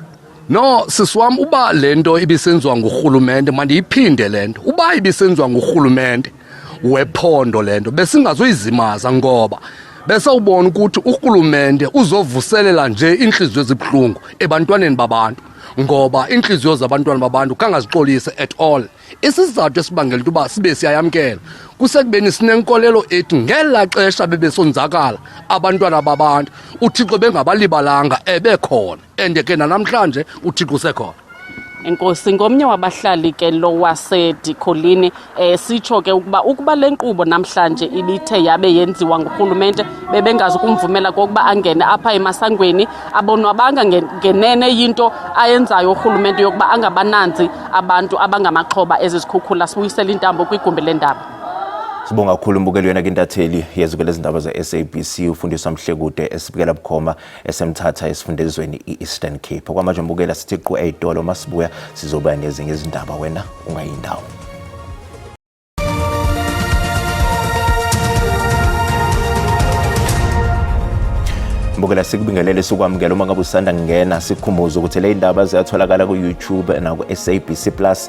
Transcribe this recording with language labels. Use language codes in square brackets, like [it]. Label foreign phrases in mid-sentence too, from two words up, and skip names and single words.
[xh] No, sisiwam, uba lento ibisenziwa ngurhulumente mandiyiphinde lento. Uba ibisenziwa ngurhulumente wephondo lento besingazoyizimaza ngoba besawubona ukuthi urhulumente uzovuselela nje inhliziyo ezibhlungu ebantwaneni babantu ngoba inhliziyo zabantwana babantu kangazixolise [en] at all. [xh] Isizathu esibangela ukuba sibe siyayamkela kusekubeni sinenkolelo ethi ngela xesha bebesonzakala abantwana babantu uThixo bengabalibalanga ebekhona, and ke namhlanje uThixo usekhona. Enkosi, ngomnye wabahlali ke lo waseDikholini sitsho ke ukuba lenkqubo namhlanje ibithe yabe yenziwa ngurhulumente bebengazi ukumvumela kokuba angene apha emasangweni abonwabanga ngenene yinto ayenzayo urhulumente yokuba angabananzi abantu abangamaxhoba ezizikhukhula. Sibuyisela intambo kwigumbi lendaba. [zu] Sibonga kakhulu mbukeli wena kintatheli yeziko lezindaba ze-SABC ufundiswa Mhlekude esibukela bukhoma esemthatha esifundezweni i-Eastern Cape. Kwamanje mbukela sithi qhu ey'tolo masibuya sizoba nezinye izindaba wena ungayindawo. Mbukela sikubingelele sikwamukela uma ngabe usanda ngena sikhumbuza ukuthi le ndaba ziyatholakala ku YouTube na ku SABC Plus.